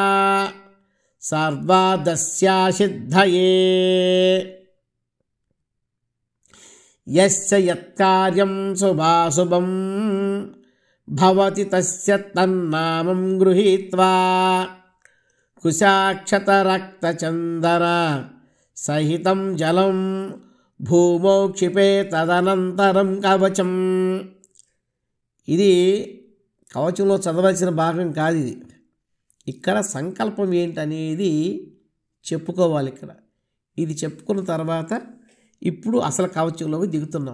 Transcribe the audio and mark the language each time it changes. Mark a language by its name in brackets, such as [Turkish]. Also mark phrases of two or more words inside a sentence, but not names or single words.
[Sanskrit] सर्वादस्यासिद्धये यस्य यत्कार्यं शुभाशुभं भवति तस्य तन्नामं गृहीत्वा कुशाक्षतरक्तचन्दन सहितं जलं भूमौ क्षिपे [Telugu] తదనంతరం కవచం. ఇది కవచంలో చదవాల్సిన భాగం కాదు. ఇది ఇక్కడ సంకల్పం ఏంటనేది చెప్పుకోవాలి. ఇది చెప్పుకున్న తర్వాత ఇప్పుడు అసలు కవచంలోకి దిగుతున్నాం.